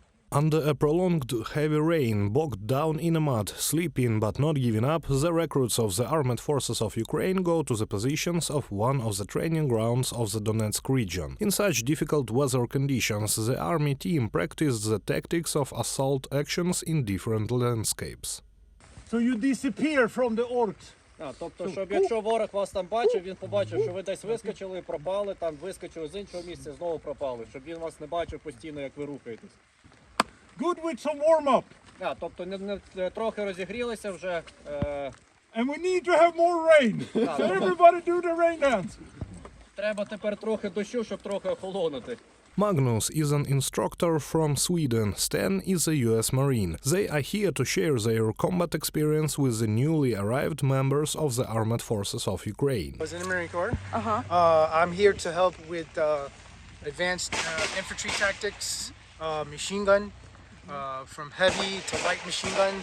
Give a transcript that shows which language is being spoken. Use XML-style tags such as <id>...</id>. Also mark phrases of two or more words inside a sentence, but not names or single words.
<en>Under a prolonged heavy rain, bogged down in the mud, sleeping but not giving up, the recruits of the armed forces of Ukraine go to the positions of one of the training grounds of the Donetsk region. In such difficult weather conditions, the army team practiced the tactics of assault actions in different landscapes. So you disappear from the orcs?</en> <uk>Тобто, щоб якщо ворог вас там бачив, він побачив, що ви десь вискочили, пропали, там вискочили з іншого місця, знову пропали, щоб він вас не бачив постійно, як ви рухаєтесь.</uk> <en>Good with some warm-up.</en> <uk>Тобто трохи розігрілися вже.</uk> <en>And we need to have more rain. So everybody do the rain dance.</en> <uk>Треба тепер трохи дощу, щоб трохи охолонути.</uk> <en>Magnus is an instructor from Sweden. Stan is a US Marine. They are here to share their combat experience with the newly arrived members of the armed forces of Ukraine. I was in the Marine Corps. I'm here to help with advanced infantry tactics, machine gun, from heavy to light machine guns.</en>